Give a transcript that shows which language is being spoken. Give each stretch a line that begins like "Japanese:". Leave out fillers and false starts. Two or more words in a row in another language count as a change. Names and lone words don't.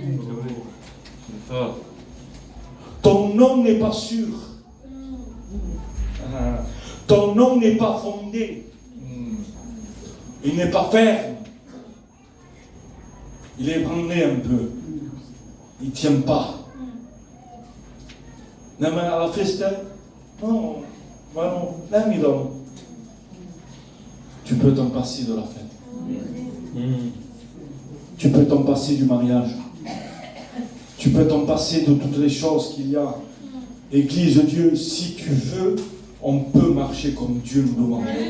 French: Ton nom n'est pas sûr. Ton nom n'est pas fondé. Il n'est pas ferme. Il est ébranlé un peu. Il ne tient pas. Non, mais à la festa, non, non, tu peux t'en passer de la fête. Tu peux t'en passer du mariage. Tu peux t'en passer de toutes les choses qu'il y a. Église de Dieu, si tu veux, on peut marcher comme Dieu nous demande.